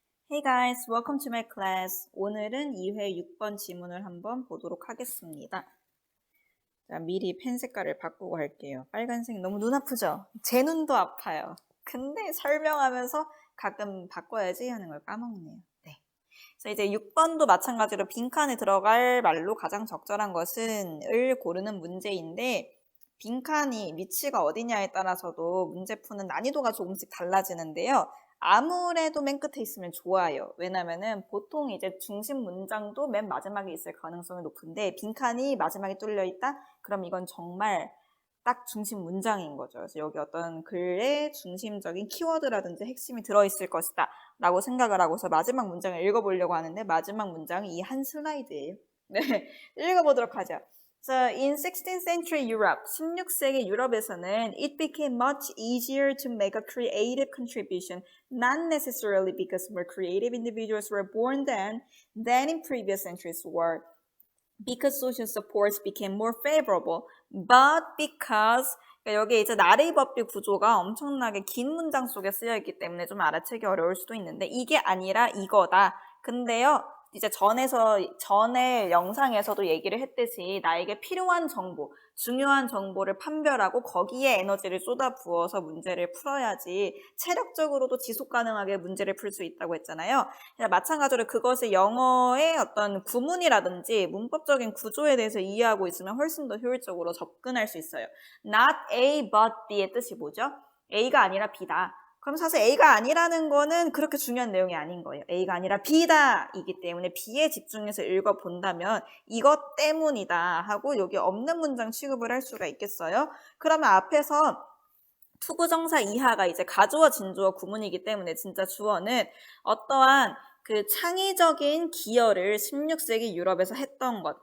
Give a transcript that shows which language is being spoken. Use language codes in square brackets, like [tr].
[en] Hey guys, welcome to my class. [ko] 오늘은 2회 6번 지문을 한번 보도록 하겠습니다. 자, 미리 펜 색깔을 바꾸고 할게요. 빨간색 너무 눈 아프죠? 제 눈도 아파요. 근데 설명하면서 가끔 바꿔야지 하는 걸 까먹네요. 네. 그래서 이제 6번도 마찬가지로 빈칸에 들어갈 말로 가장 적절한 것은 을 고르는 문제인데 빈칸이 위치가 어디냐에 따라서도 문제 푸는 난이도가 조금씩 달라지는데요. 아무래도 맨 끝에 있으면 좋아요. 왜냐면은 보통 이제 중심 문장도 맨 마지막에 있을 가능성이 높은데 빈칸이 마지막에 뚫려 있다? 그럼 이건 정말 딱 중심 문장인 거죠. 그래서 여기 어떤 글의 중심적인 키워드라든지 핵심이 들어있을 것이다 라고 생각을 하고서 마지막 문장을 읽어보려고 하는데 마지막 문장이 이 한 슬라이드예요. 네, 읽어보도록 하죠. [en] So in 16th century Europe, [ko] 16세기 유럽에서는 [en] it became much easier to make a creative contribution, not necessarily because more creative individuals were born then than in previous centuries were, because social supports became more favorable, but because [ko] 여기 이제 나레이 법비 구조가 엄청나게 긴 문장 속에 쓰여 있기 때문에 좀 알아채기 어려울 수도 있는데 이게 아니라 이거다. 근데요. 이제 전에 영상에서도 얘기를 했듯이 나에게 필요한 정보, 중요한 정보를 판별하고 거기에 에너지를 쏟아부어서 문제를 풀어야지 체력적으로도 지속 가능하게 문제를 풀 수 있다고 했잖아요. 마찬가지로 그것을 영어의 어떤 구문이라든지 문법적인 구조에 대해서 이해하고 있으면 훨씬 더 효율적으로 접근할 수 있어요. [en] Not A but B [ko] 의 뜻이 뭐죠? A가 아니라 B다. 그럼 사실 A가 아니라는 거는 그렇게 중요한 내용이 아닌 거예요. A가 아니라 B다 이기 때문에 B에 집중해서 읽어본다면 이것 때문이다 하고 여기 없는 문장 취급을 할 수가 있겠어요. 그러면 앞에서 투구정사 이하가 이제 가주어, 진주어, 구문이기 때문에 진짜 주어는 어떠한 그 창의적인 기여를 16세기 유럽에서 했던 것.